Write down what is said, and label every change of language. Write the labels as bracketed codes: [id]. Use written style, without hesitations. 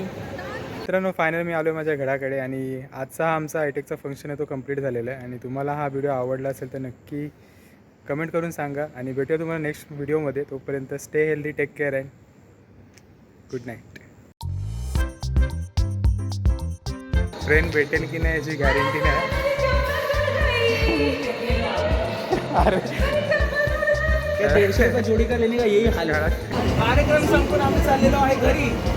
[mr] मित्रांनो फायनल मी आलो माझ्या घराकडे आणि आजचा हा आमचा आयटेकचा फंक्शन आहे तो कंप्लीट झालेला आहे. आणि तुम्हाला हा व्हिडिओ आवडला असेल तर नक्की कमेंट करून सांगा आणि भेटूया तुम्हाला नेक्स्ट व्हिडिओमध्ये. [en] तोपर्यंत stay healthy, take care and good night. [mr] Train भेटेल की नाही याची गॅरंटी नाही. अरे [hi] 150 रुपये जोडी का लेने का यही हाल है. [mr] कार्यक्रम संपून आम्ही चाललेलो आहे घरी.